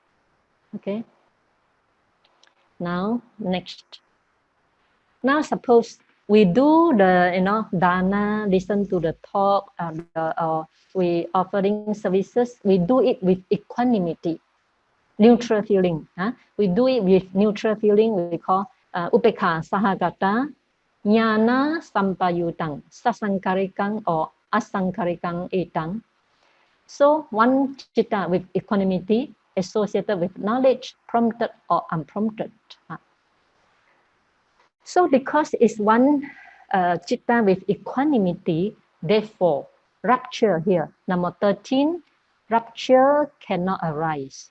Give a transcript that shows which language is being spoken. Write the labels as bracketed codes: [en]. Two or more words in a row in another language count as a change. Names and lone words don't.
[en] Okay. Now, next. Now, suppose we do the dana, listen to the talk, we offering services. We do it with equanimity, neutral feeling. We do it with neutral feeling. We call [pi] upekha sahagata jnana sampayutang sasankarikang or asankarikang etang. [en] So one citta with equanimity associated with knowledge, prompted or unprompted. So because it's one citta with equanimity, therefore rapture here, number 13, rapture cannot arise.